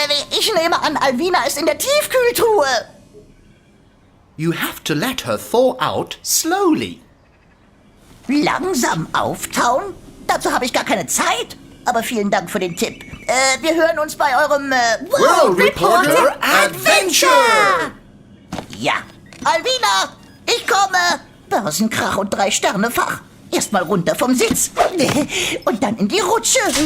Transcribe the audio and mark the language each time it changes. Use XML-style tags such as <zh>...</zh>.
<de>Ich nehme an, Alvina ist in der Tiefkühltruhe.</de> <en>You have to let her thaw out slowly.</en> <de>Langsam auftauen? Dazu habe ich gar keine Zeit. Aber vielen Dank für den Tipp. Wir hören uns bei eurem</de> <en>World Reporter Adventure!</en> <de>Ja. Alvina, ich komme. Börsenkrach und 3-Sterne-Fach. Erstmal runter vom Sitz. Und dann in die Rutsche.</de>